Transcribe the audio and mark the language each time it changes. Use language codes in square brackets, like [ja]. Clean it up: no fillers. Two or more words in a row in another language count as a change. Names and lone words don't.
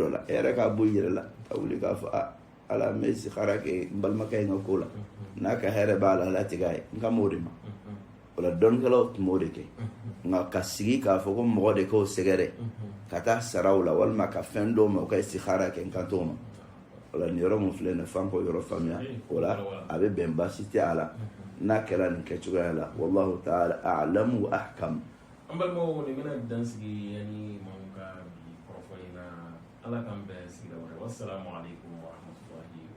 [bm] dɔ la e yɛrɛ k'a bɔ i yɛrɛ la ka wuli k'a fɔ ala n bɛ istikhara kɛ n balimakɛ in ka ko la n'a ka hɛrɛ b'a la ala tigɛ a ye n ka m'o de ma o la dɔnnikɛlaw tun b'o de kɛ nka ka sigi k'a fɔ ko mɔgɔ de k'o sɛgɛrɛ ka taa saraw la walima ka fɛn dɔw ma o ka istikhara kɛ n kan t'o ma o la nin yɔrɔ mun filɛ nin f'an k'o yɔrɔ faamuya o la a bɛ bɛn baasi tɛ a la n'a kɛra nin kɛcogoya la [ar] والله تعالى أعلم وأحكم [bm] an balimaw nin bɛna dansigi yani maaw ka bi kɔrɔfɔ in na ala k'an bɛn sigida wɛrɛ [ar] والسلام عليكم ورحمة الله